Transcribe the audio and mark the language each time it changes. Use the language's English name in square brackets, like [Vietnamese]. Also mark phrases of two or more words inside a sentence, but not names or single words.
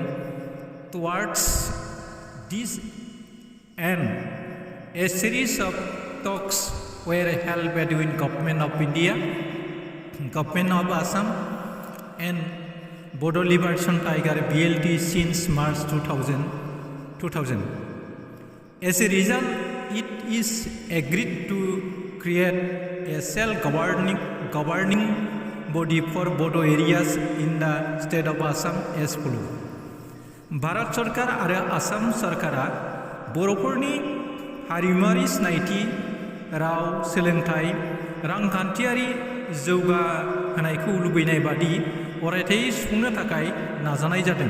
[English] Towards this end, a series of talks were held between Government of India, Government of Assam and Bodo Liberation Tiger BLT since March 2000. As a result, it is agreed to create a self-governing body for Bodo areas in the state of Assam as follows. [Bodo] भारत सरकार आरो आसाम सरकारा बर'फोरनि हारिमुआरि सिनायथि, राव, सोलोंथाइ, रांखान्थियारि जौगाहोनायखौ लुबैनाय बादि अरायथायै सुफुंनो थाखाय नाजानाय जादों।